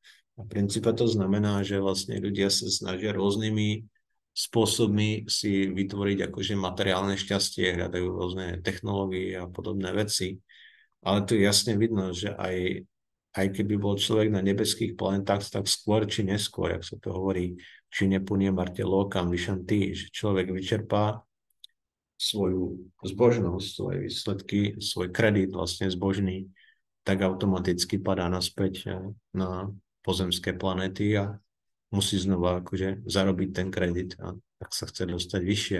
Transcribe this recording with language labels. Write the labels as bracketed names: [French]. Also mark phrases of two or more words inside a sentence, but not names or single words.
[Slovak] A v princípe to znamená, že vlastne ľudia sa snažia rôznymi spôsobmi si vytvoriť akože materiálne šťastie, hľadajú rôzne technológie a podobné veci. Ale tu jasne vidno, že aj keby bol človek na nebeských planetách, tak skôr či neskôr, jak sa to hovorí, či nepunie [Sanskrit] मर्त्य लोकं विशन्ति, [Slovak] že človek vyčerpá svoju zbožnosť, svoje výsledky, svoj kredit vlastne zbožný, tak automaticky padá naspäť na pozemské planéty a musí znova akože zarobiť ten kredit a tak sa chce dostať vyššie.